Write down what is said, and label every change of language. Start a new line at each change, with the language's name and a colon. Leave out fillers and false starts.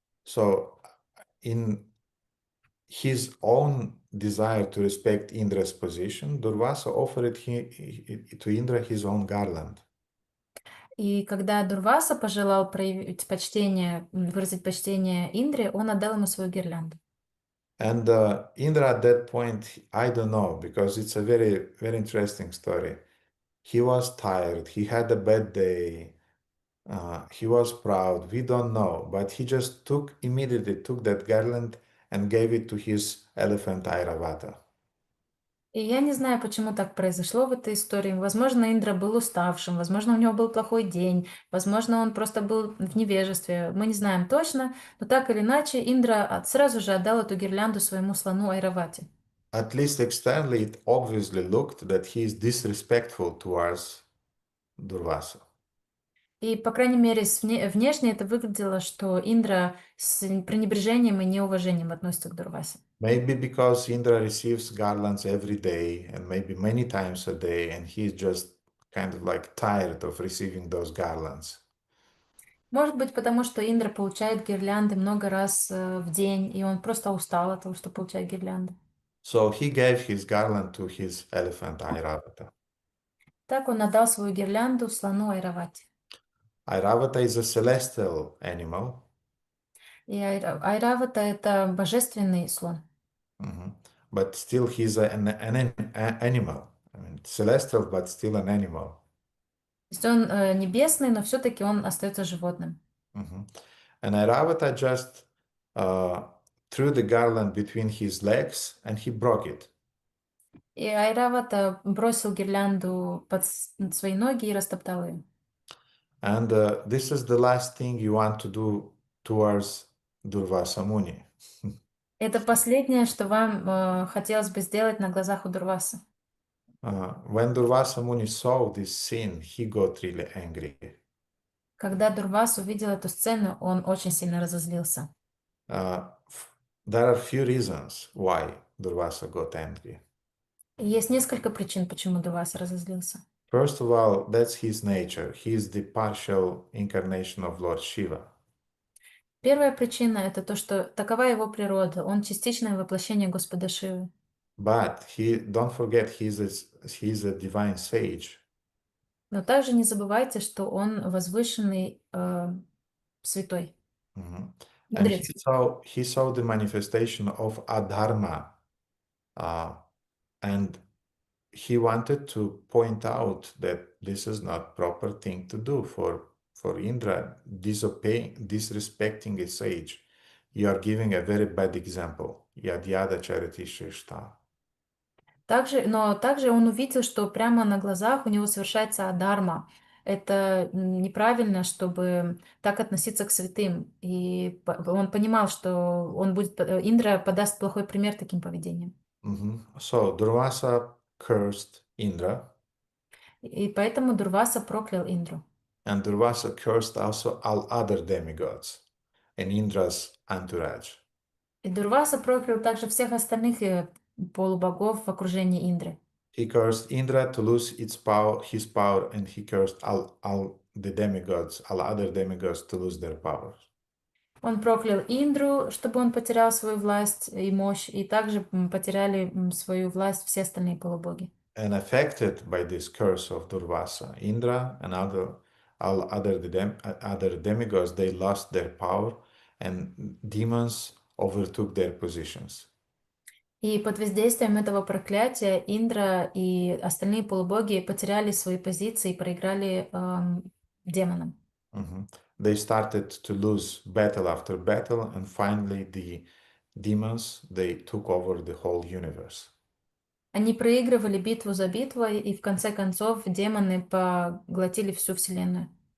English: So in his own desire to respect Indra's position, Durvasa offered to Indra his own garland.
Russian: И когда Дурваса пожелал проявить почтение, выразить почтение Индре, он отдал ему свою гирлянду.
English: And Indra at that point, I don't know, because it's a very, very interesting story. He was tired, he had a bad day, he was proud, we don't know, but he just immediately took that garland and gave it to his elephant Airavata.
Russian: И я не знаю, почему так произошло в этой истории. Возможно, Индра был уставшим, возможно, у него был плохой день, возможно, он просто был в невежестве. Мы не знаем точно, но так или иначе Индра сразу же отдал эту гирлянду своему слону Айравате.
English: At least externally, it obviously looked that he is disrespectful towards Durvasa.
Russian: И, по крайней мере, внешне это выглядело, что Индра с пренебрежением и неуважением относится к Дурвасе.
English: Maybe because Indra receives garlands every day and maybe many times a day, and he's just kind of like tired of receiving those garlands.
Russian: Может быть, потому что Индра получает гирлянды много раз в день, и он просто устал от того, что получает гирлянды.
English: So he gave his garland to his elephant Airavata.
Russian: Так он отдал свою гирлянду слону Айравате.
English: Airavata is a celestial animal.
Russian: И Айравата — это божественный слон.
English: But still he's an animal. I mean, celestial, but still an animal.
Russian: То есть он небесный, но все-таки он остается животным.
English: And Airavata just threw the garland between his legs and he broke it.
Russian: И Айравата бросил гирлянду под свои ноги и растоптал ее.
English: And this is the last thing you want to do towards Durvasa Muni.
Russian: Это последнее, что вам хотелось бы сделать на глазах у Дурваса.
English: When Durvasa Muni saw this scene, he got really angry.
Russian: Когда Дурвас увидел эту сцену, он очень сильно разозлился.
English: There are few reasons why Durvasa got angry.
Russian: И есть несколько причин, почему Дурваса разозлился.
English: First of all, that's his nature. He is the partial incarnation of Lord Shiva.
Russian: Первая причина — это то, что такова его природа, он частичное воплощение Господа Шивы.
English: But don't forget, he's a divine sage.
Russian: Но также не забывайте, что он возвышенный святой.
English: And
Russian: Мудрец.
English: he saw the manifestation of adharma, and he wanted to point out that this is not proper thing to do for Indra, disrespecting a sage. You are giving a very bad example.
Sanskrit: Yad yada chariti shrishta.
Russian: Но также он увидел, что прямо на глазах у него совершается адарма. Это неправильно, чтобы так относиться к святым. И он понимал, что Индра подаст плохой пример таким поведением.
English: So Durvasa cursed Indra.
Russian: И поэтому Дурваса проклял Индру.
English: And Durvasa cursed also all other demigods in Indra's entourage.
Russian: И Дурваса проклял также всех остальных полубогов в окружении Индры.
English: He cursed Indra to lose his power, and he cursed all the demigods, all other demigods to lose their powers.
Russian: Он проклял Индру, чтобы он потерял свою власть и мощь, и также потеряли свою власть все остальные полубоги.
English: And affected by this curse of Durvasa, Indra and all other demigods, they lost their power, and demons overtook their positions.
Russian: И под воздействием этого проклятия Индра и остальные полубоги потеряли свои позиции и проиграли демонам.
English: They started to lose battle after battle, and finally the demons, they took over the whole universe.
Russian: Они проигрывали битву за битвой, и в конце концов демоны поглотили всю вселенную.